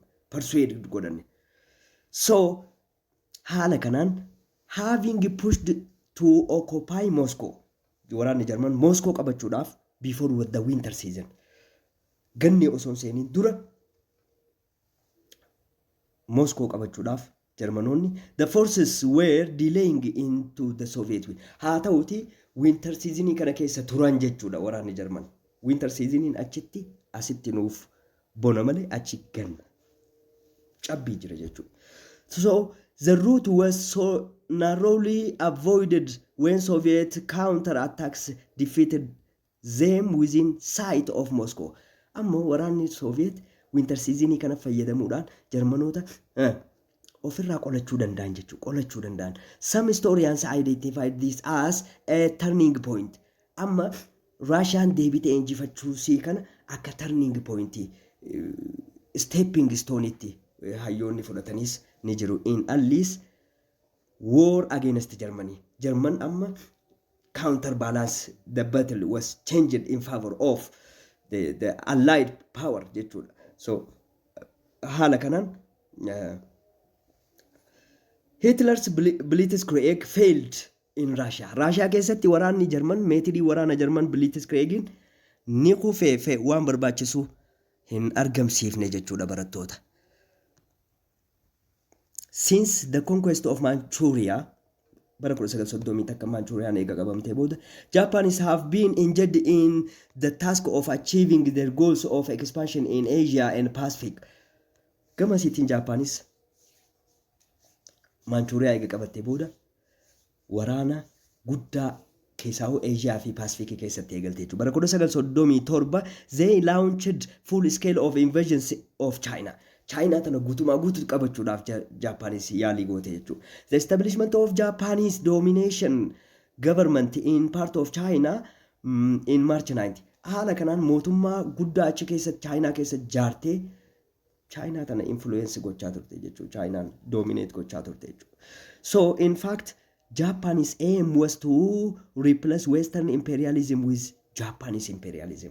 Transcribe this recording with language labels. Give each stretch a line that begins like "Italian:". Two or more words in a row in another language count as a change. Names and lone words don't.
English: Persuade godhanne. So
Oromo: haala kanaan
English: having pushed to occupy Moscow,
Oromo: waraanni Jarman Moscow qabachuudhaaf
English: before the winter season,
Oromo: ganni osoo seeniin dura Moscow qabachuudhaaf Jarmanoonni
English: the forces were delaying into the Soviet Union.
Oromo: Haa ta'uti
English: winter season
Oromo: kana keessa turan jechuudha waraanni Jarman.
English: Winter season
Oromo: achitti asitti nuuf bona malee achi ganna cabbii jira jechuudha.
English: So the route was so narrowly avoided when Soviet counterattacks defeated them within sight of Moscow.
Oromo: Ammoo waraanni Soviet
English: winter season
Oromo: kana fayyadamuudhaan Jarmanoota ofirraa qolachuu danda'an jechuudha. Qolachuu danda'an.
English: Some historians identified this as a turning point.
Oromo: Amma Russian deebitee injifachuu sii kana akka
English: turning point, stepping stone
Oromo: itti hayyoonni fudhatanis ni jiru.
English: In at least war against Germany. German amma counterbalance the battle was changed in favor of the allied power jechuudha. So
Oromo: haala kanaan
English: Hitler's Blitzkrieg failed in Russia.
Oromo: Russia keessatti waraanni German meetidii waraana German Blitzkriegin ni kufee waan barbaachisu hin argamsiifne jechuudha barattoota.
English: Since the conquest of Manchuria,
Oromo: bara 1930 akka Manchuriaan eega qabamtee booda,
English: Japanese have been engaged in the task of achieving their goals of expansion in Asia and Pacific.
Oromo: Gamasiitiin Japanese Manchuria eega qabattee booda waraana guddaa keessaa Asia fi Pacific keessatti eegalte jechuudha.
English: Bara 1937 they launched full scale of invasion of China.
Oromo: China tana guutumaa guutuu qabachuudhaaf Japanese yaalii goote jechuudha.
English: The establishment of Japanese domination government in part of China in March 90.
Oromo: Haala kanaan mootummaa guddaa achi keessatti China keessa jaartee China tana influence gochaa turte jechuudha. China dominate gochaa turte jechuudha.
English: So in fact Japanese aim was to replace Western imperialism with Japanese imperialism.